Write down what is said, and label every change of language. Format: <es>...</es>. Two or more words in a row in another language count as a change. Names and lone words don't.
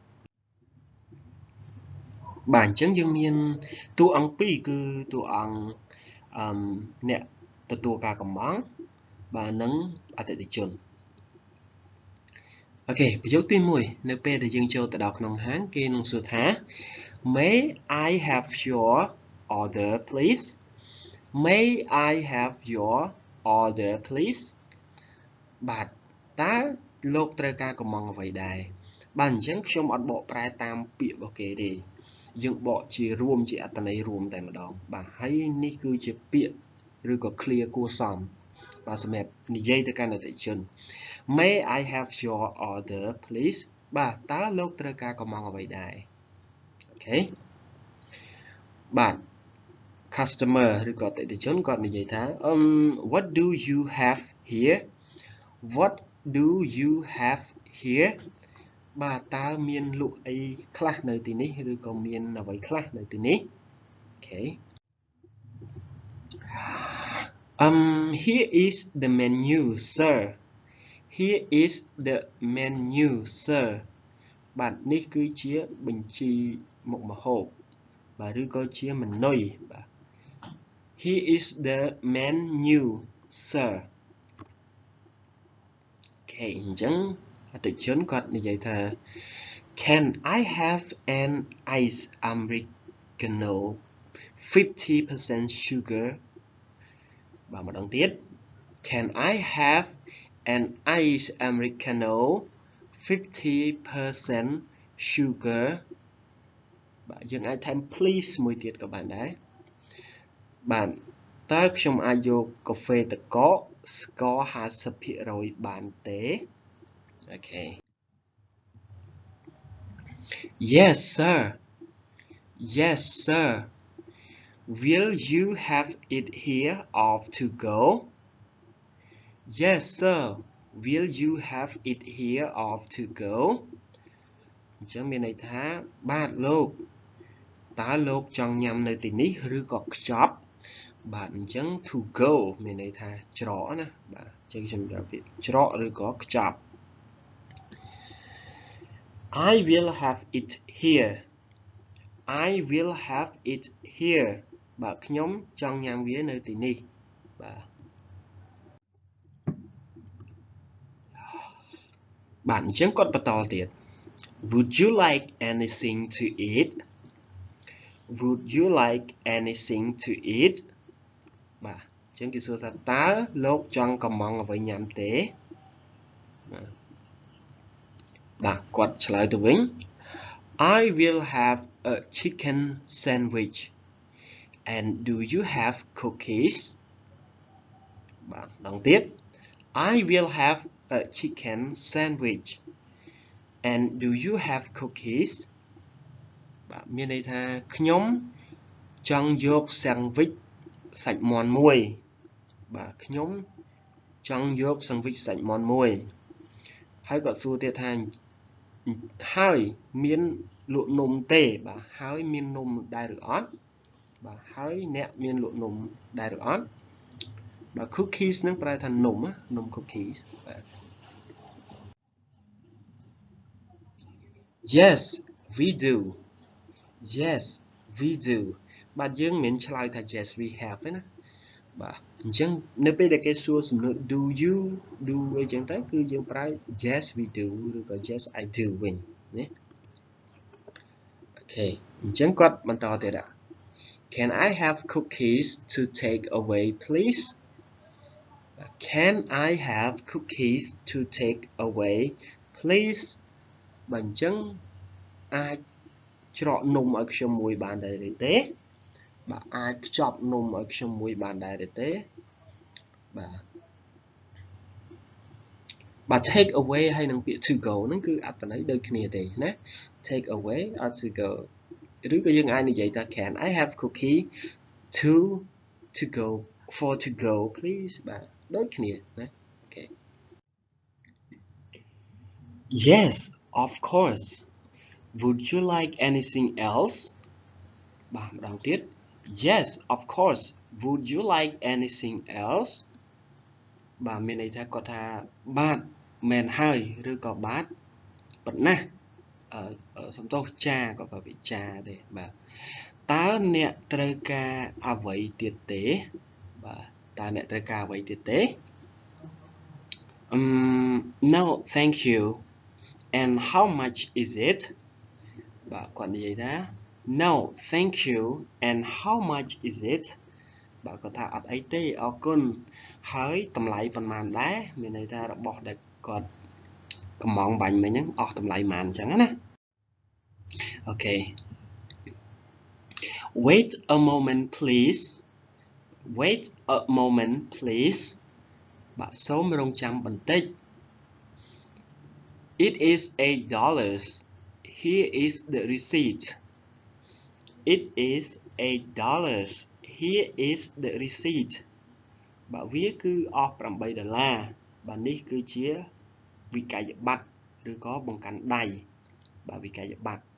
<km>បាទអញ្ចឹងយើងមានតួអង្គពីរគឺតួអង្គអ្នកទទួលការកម្មង់បាទនិងអតិថិជនអូខេប្រយោគទី1នៅពេលដែលយើងចូលទៅដល់ក្នុងហាងគេនឹងសួរថា</km> <en>May I have your order please May I have your order please</en> <km>បាទតើលោកត្រូវការកម្មង់អ្វីដែរបាទអញ្ចឹងខ្ញុំអត់បកប្រែតាមពាក្យរបស់គេទេយើងបកជារួម ជាអត្ថន័យរួមតែម្ដងបាទហើយនេះគឺជាពាក្យឬក៏ clear គួរសមបាទសម្រាប់ និយាយទៅកាន់អតិថិជន</km> <en>May I have your order please</en> <km>បាទតើលោកត្រូវការកម្មង់អ្វីដែរអូខេបាទ customer ឬក៏អតិថិជនគាត់និយាយថា</km> <en>What do you have here What do you have here</en> <km>បាទតើមានលក់អីខ្លះនៅទីនេះឬក៏មានអ្វីខ្លះនៅទីនេះអូខេ</km> <en>Here is the menu sir Here is the menu sir</en> <km>បាទនេះគឺជាបញ្ជីមុខម្ហូបបាទឬក៏ជាម៉ឺនុយបាទ</km> <en>Here is the menu sir</en> <km>អូខេអញ្ចឹងអតិថិជនគាត់និយាយថា</km> <en>Can I have an ice americano</en> <km>50% sugar បាទម្ដងទៀត</km> <en>Can I have an ice americano 50% sugar</en> <km>បាទយើងអាចថែម please មួយទៀតក៏បានដែរបាទតើខ្ញុំអាចយកកាហ្វេទឹកកកស្ករ 50% បានទេអូខេ</km> <en>Yes sir Yes sir Will you have it here or to go Yes sir Will you have it here or to go</en> <km>អញ្ចឹងមានន័យថាបាទលោកតើលោកចង់ញ៉ាំនៅទីនេះឬក៏ខ្ចប់បាទអញ្ចឹង</km> <en>to go</en> <km>មានន័យថាច្រកណាបាទអញ្ចឹងខ្ញុំប្រើពាក្យច្រកឬក៏ខ្ចប់</km> <en>I will have it here I will have it here</en> <km>បាទខ្ញុំចង់ញ៉ាំវានៅទីនេះបាទបាទអញ្ចឹងគាត់បន្តទៀត</km> <en>Would you like anything to eat Would you like anything to eat</en> <km>បាទអញ្ចឹងគេសួរថាតើលោកចង់កម្មង់អ្វីញ៉ាំទេ បាទគាត់ឆ្លើយទៅវិញ</km> <en>I will have a chicken sandwich and do you have cookies</en> <km>បាទម្ដងទៀត</km> <en>I will have a chicken sandwich and do you have cookies</en> <km>បាទមានន័យថាខ្ញុំចង់ យក sandwich សាច់មាន់មួយបាទខ្ញុំចង់យក sandwich សាច់មាន់មួយហើយគាត់សួរទៀតថាហើយមានលក់នំទេបាទហើយមាននំដែរឬអត់បាទហើយអ្នកមានលក់នំដែរឬអត់បាទ cookies នឹងប្រែថានំនំ cookies បាទ</km> <en>Yes we do Yes we do</en> <km>បាទយើងមិនឆ្លើយថា</km> <en>yes we have</en> <km>ទេណាបាទអញ្ចឹងនៅពេលដែលគេសួរ សំណួរ</km> <en>do you do</en> <km>អីចឹងទៅគឺយើងប្រើ</km> <en>yes we do</en> <km>ឬក៏</km> <en>yes I do</en> <km>វិញណាអូខេអញ្ចឹងគាត់បន្តទៀត</km> <en>Can I have cookies to take away please Can I have cookies to take away please</en> <km>បាទអញ្ចឹងអាចច្រកនំឲ្យខ្ញុំមួយបានដែរឬទេបាទអាចខ្ចប់នំឲ្យខ្ញុំមួយបានដែរឬទេ បាទ</km> <en>take away</en> <km>ហើយនឹងពាក្យ</km> <en>to go</en> <km>ហ្នឹងគឺអត្ថន័យដូចគ្នាទេណា</km> <en>take away or to go</en> <km>ឬក៏យើងអាចនិយាយថា</km> <en>Can I have cookie to go for to go please</en> <km>បាទដូចគ្នាណាអូខេ</km> <en>Yes of course would you like anything else</en> <km>បាទម្ដងទៀត</km> <en>Yes of course would you like anything else</en> <km>បាទមានន័យថាគាត់ថាបាទមែនហើយឬក៏បាទប៉ុណ្ណាសំទោសចាក៏បើវិចាទេបាទតើអ្នកត្រូវការអ្វីទៀតទេបាទតើអ្នកត្រូវការអ្វីទៀតទេ</km> <en>No thank you and how much is it</en> <km>បាទគាត់និយាយថា</km> <en>No thank you and how much is it</en> <km>បាទគាត់ថាអត់អីទេអរគុណហើយតម្លៃប៉ុន្មានដែរមានន័យថារបស់ដែលគាត់កំងបាញ់មិញហ្នឹងអស់តម្លៃប៉ុន្មានអញ្ចឹងណាអូខេ</km> <en>Wait a moment please Wait a moment please</en> <km>បាទសូមរងចាំបន្តិច</km> <en>It is $8 Here is the receipt It is $8 Here is the receipt</en> <km>បាទវាគឺអស់$8បាទនេះគឺជាវិក័យប័ត្រឬក៏បង្កាន់ដៃបាទវិក័យប័ត្រ</km>